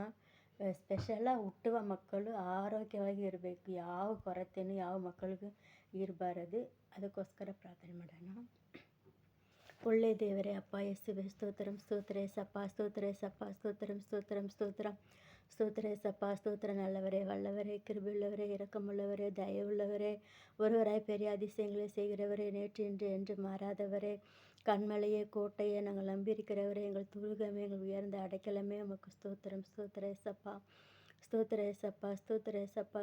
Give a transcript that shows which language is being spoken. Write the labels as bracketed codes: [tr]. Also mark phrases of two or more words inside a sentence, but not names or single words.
[kn] ಸ್ಪೆಷಲಾಗಿ ಹುಟ್ಟುವ ಮಕ್ಕಳು ಆರೋಗ್ಯವಾಗಿ ಇರಬೇಕು, ಯಾವ ಕೊರತೆಯೂ ಯಾವ ಮಕ್ಕಳಿಗೂ ಇರಬಾರದು. ಅದಕ್ಕೋಸ್ಕರ ಪ್ರಾರ್ಥನೆ ಮಾಡೋಣ. ಒಳ್ಳೆಯ ದೇವರೇ ಅಪ್ಪ ಯೇಸುವೇ ಸ್ತೋತ್ರಂ ಸ್ತೋತ್ರ ಏಸಪ್ಪ, ಸ್ತೋತ್ರ ಏಸಪ್ಪ, ಸ್ತೋತ್ರಂ ಸ್ತೋತ್ರಂ ಸ್ತೋತ್ರ [ta] ஸ்தோத்திர ஏசப்பா. ஸ்தோத்திர நல்லவரே, வல்லவரே, கிருபையுள்ளவரே, இரக்கமுள்ளவரே, தயவுள்ளவரே, ஒருவராய் பெரிய அதிசயங்களை செய்கிறவரே, நேற்று இன்று என்று மாறாதவரே, கண்மலையே, கோட்டையே, நாங்கள் நம்பியிருக்கிறவரே, எங்கள் துருகமே, எங்கள் உயர்ந்த அடைக்கலமே, உமக்கு ஸ்தோத்திரம். ஸ்தோத்திர ஏசப்பா. ஸ்தோத்திர ஏசப்பா. ஸ்தோத்திர ஏசப்பா.